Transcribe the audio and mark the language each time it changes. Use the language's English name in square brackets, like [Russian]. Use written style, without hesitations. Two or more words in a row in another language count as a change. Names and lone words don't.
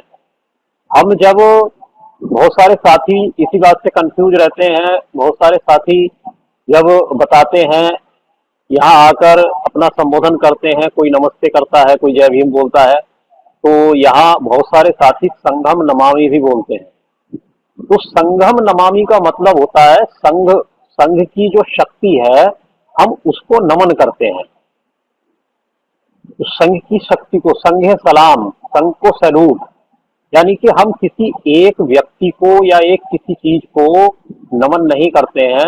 [Hindi] हम जब बहुत सारे साथी इसी बात से कंफ्यूज रहते हैं, बहुत सारे साथी जब बताते हैं, यहाँ आकर अपना संबोधन करते हैं, कोई नमस्ते करता है, कोई जय भीम बोलता है, तो यहाँ बहुत सारे साथी [Pali] संघम नमामि [Hindi] भी बोलते हैं। तो [Pali] संघम नमामि [Hindi] का मतलब होता है संघ की जो शक्ति है हम उसको नमन करते हैं। तो संघ की शक्ति को संघे सलाम, संघ को सैल्यूट, यानी कि हम किसी एक व्यक्ति को या एक किसी चीज को नमन नहीं करते हैं।